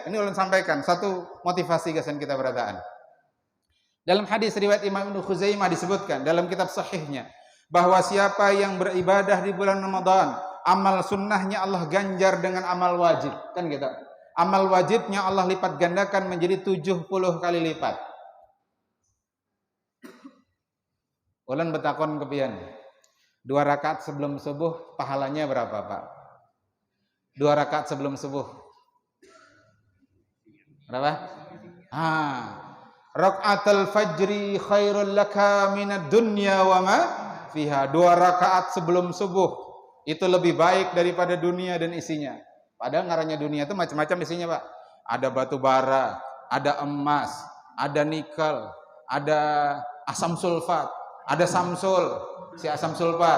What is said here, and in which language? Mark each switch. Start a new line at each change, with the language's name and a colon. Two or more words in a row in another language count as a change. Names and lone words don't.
Indonesian: Ini ulun sampaikan satu motivasi
Banjar: gasan kita berataan.
Indonesian: Dalam hadis riwayat Imam Ibnu Khuzaimah disebutkan dalam kitab sahihnya bahwa siapa yang beribadah di bulan Ramadan, amal sunnahnya Allah ganjar dengan amal wajib. Kan gitu. Amal wajibnya Allah lipat gandakan menjadi 70 kali lipat.
Banjar: Ulan betakon kepian.
Indonesian: 2 rakaat sebelum subuh pahalanya berapa Pak? 2 rakaat sebelum subuh. Berapa?
Arabic: ركعة الفجر خير لك من الدنيا وما فيها.
Indonesian: 2 rakaat sebelum subuh itu lebih baik daripada dunia dan isinya. Padahal ngarannya dunia itu macam-macam isinya Pak. Ada batu bara, ada emas, ada nikel, ada asam sulfat, ada samsul, si asam sulfat.